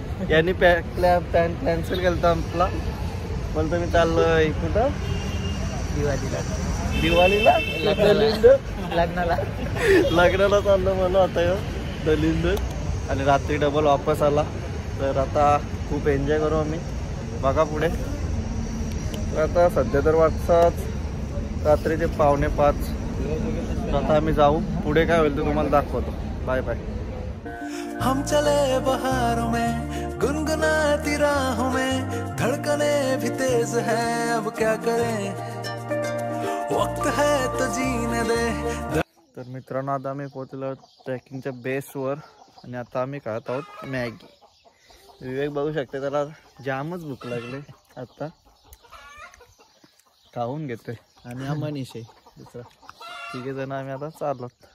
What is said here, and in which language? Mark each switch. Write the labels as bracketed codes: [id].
[mr] यांनी plan cancel केला आपला. बोलतो मी चाललोय कुठं दिवाळीला लग्नाला चाललो मला आता दलिंद. आणि रात्री डबल वापस आला. तर आता खूप एन्जॉय करू आम्ही. बघा पुढे. तर आता सध्या तर वाजतात रात्रीचे 4:45. आता आम्ही जाऊ. पुढे काय होईल ते तुम्हाला दाखवतो. Bye bye. [hi] हम चले बहारों में गुनगुनाती राहों में, धड़कने भी तेज है अब क्या करें, वक्त है तो जीने दे. [mr] तर मित्रांनो, आता आम्ही पोहोचलो ट्रेकिंगच्या बेसवर आणि आता आम्ही खात आहोत मॅगी. विवेक बघू शकते, त्याला जामच भूक लागले. आता खाऊन घेतोय. आणि हा मनीष आहे दुसरा. तिघे जण आम्ही आता चाललो.